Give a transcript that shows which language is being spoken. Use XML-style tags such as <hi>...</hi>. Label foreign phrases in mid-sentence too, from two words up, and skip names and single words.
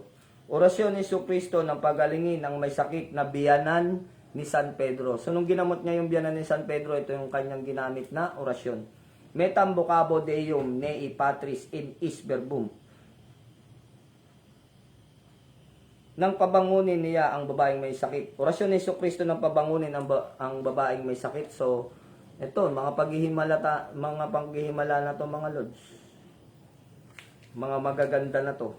<tl>Orasyon ni Jesucristo ng pagalingin ng may sakit na biyanan ni San Pedro. So nung ginamot niya yung biyanan ni San Pedro, ito yung kanyang ginamit na orasyon.</tl> <la>Metam vocabo Deum nei patris in is verbum.</la> <tl>Nang pabangunin niya ang babaeng may sakit. Orasyon ni Jesucristo ng pabangunin ang babaeng may sakit. So ito, mga paghihimala na to mga Lods. Mga magaganda na to.</tl>